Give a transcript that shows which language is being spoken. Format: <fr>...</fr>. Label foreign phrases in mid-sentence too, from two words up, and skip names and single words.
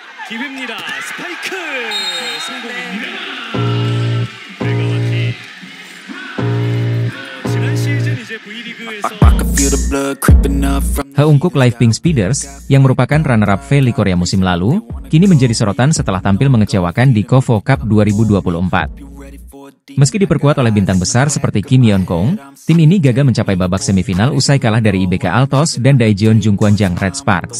<ko>기회입니다. 스파이크 성공입니다. 메가와티 지난 시즌 이제 V리그에서</ko> <id>Heungkook Live Pink Speeders, yang merupakan runner-up V Korea musim lalu, kini menjadi sorotan setelah tampil mengecewakan di KOFO Cup 2024. Meski diperkuat oleh bintang besar seperti Kim Yeon-kong, tim ini gagal mencapai babak semifinal usai kalah dari IBK Altos dan Daejeon Jungkwanjang Red Sparks.</id>